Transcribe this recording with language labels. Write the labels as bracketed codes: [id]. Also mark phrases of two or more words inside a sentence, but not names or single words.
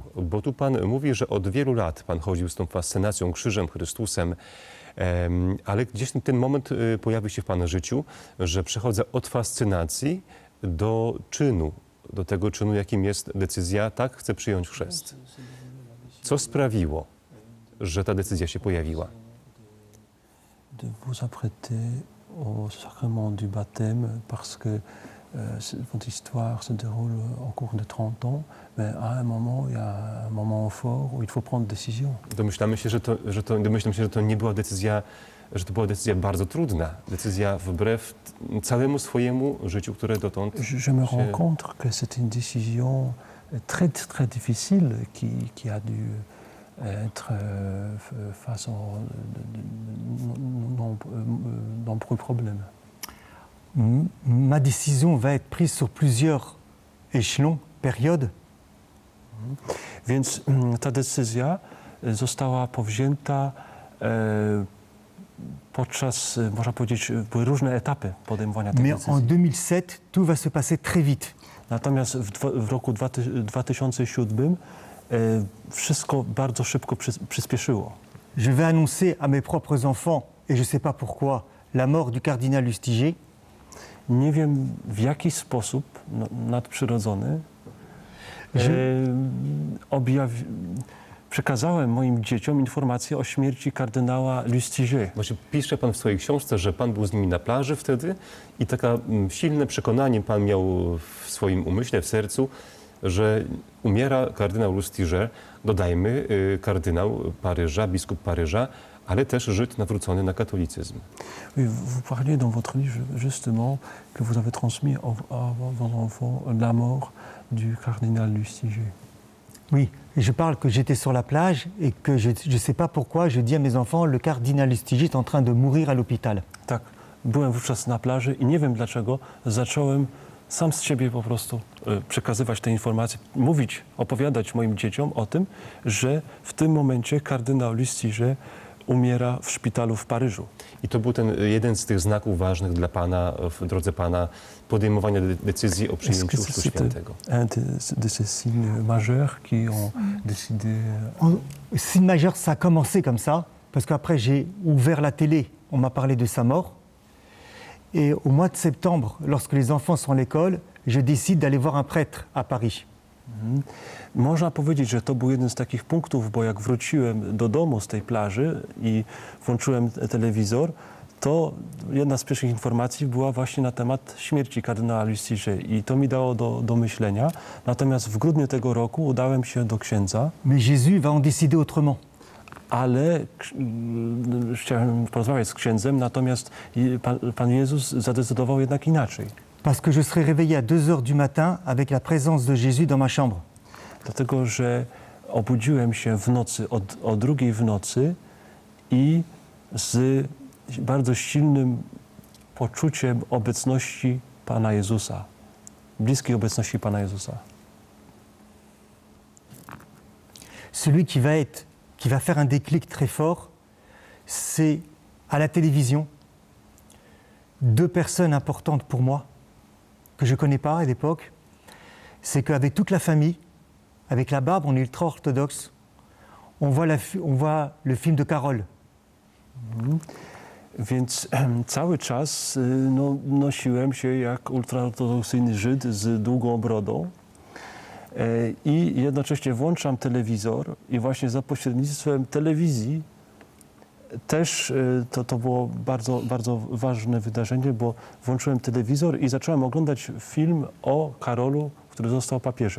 [pl] Bo tu pan mówi, że od wielu lat pan chodził z tą fascynacją krzyżem, Chrystusem, ale gdzieś ten moment pojawił się w pana życiu, że przechodzę od fascynacji do czynu, do tego czynu, jakim jest decyzja, tak, chcę przyjąć chrzest. Co sprawiło, że ta decyzja się pojawiła? [fr] De vous apprêter au sacrement du baptême parce que votre histoire se déroule en cours de 30 ans, mais à un moment, il y a un moment fort où il faut prendre décision. [pl] Domyślam się, że to nie była decyzja, że to była decyzja bardzo trudna, decyzja wbrew całemu swojemu życiu, które dotąd [fr] Je me rends compte que c'est une décision très, très difficile qui a dû être face aux nombreux problèmes. Ma décision va être prise sur plusieurs échelons, périodes. [pl] Więc ta decyzja została powzięta podczas, można powiedzieć, były różne etapy podejmowania tej [fr] Mais [pl] decyzji. [fr] en 2007, tout va se passer très vite. [pl] Natomiast w roku 2007 wszystko bardzo szybko przyspieszyło. [fr] Je vais annoncer à mes propres enfants, et je ne sais pas pourquoi, la mort du cardinal Lustiger. [pl] Nie wiem w jaki sposób nadprzyrodzony przekazałem moim dzieciom informację o śmierci kardynała Lustiger. Właśnie pisze pan w swojej książce, że pan był z nimi na plaży wtedy i takie silne przekonanie pan miał w swoim umyśle, w sercu, że umiera kardynał Lustiger, dodajmy kardynał Paryża, biskup Paryża, ale też Żyd nawrócony na katolicyzm. [fr] Oui, vous parliez dans votre livre justement que vous avez transmis à vos enfants la mort du cardinal Lustiger. Oui, et je parle que j'étais sur la plage et que je ne sais pas pourquoi, je dis à mes enfants, le cardinal Lustiger est en train de mourir à l'hôpital. [pl] Tak, byłem wówczas na plaży i nie wiem dlaczego zacząłem sam z siebie po prostu przekazywać te informacje, mówić, opowiadać moim dzieciom o tym, że w tym momencie kardynał Lustiger umiera w szpitalu w Paryżu. I to był jeden z tych znaków ważnych dla pana, w drodze pana, podejmowania decyzji o przyjęciu Chrztu Świętego. [fr] Un de ces signes majeurs qui ont décidé... Signe majeur, ça a commencé comme ça, parce qu'après j'ai ouvert la télé, on m'a parlé de sa mort. Et au mois de septembre, lorsque les enfants sont à l'école, je décide d'aller voir un prêtre à Paris. [pl] Można powiedzieć, że to był jeden z takich punktów, bo jak wróciłem do domu z tej plaży i włączyłem telewizor, to jedna z pierwszych informacji była właśnie na temat śmierci kardynała Lustiger i to mi dało do myślenia. Natomiast w grudniu tego roku udałem się do księdza. [fr] Mais Jésus va en décider autrement. [pl] Ale chciałem porozmawiać z księdzem, natomiast Pan Jezus zadecydował jednak inaczej. [fr] Parce que je serai réveillé à 2 heures du matin avec la présence de Jésus dans ma chambre. [pl] Dlatego, że obudziłem się w nocy, o 2:00 w nocy i z bardzo silnym poczuciem obecności Pana Jezusa, bliskiej obecności Pana Jezusa. [fr] Celui qui va faire un déclic très fort, c'est à la télévision, 2 personnes importantes pour moi, que je ne connais pas à l'époque. C'est qu'avec toute la famille, avec la barbe, on est ultra-orthodoxe, on voit le film de Carole. [pl] Więc cały czas nosiłem się jak ultraortodoksyjny Żyd z długą brodą i jednocześnie włączam telewizor i właśnie za pośrednictwem telewizji też to było bardzo, bardzo ważne wydarzenie, bo włączyłem telewizor i zacząłem oglądać film o Karolu, który został papieżem.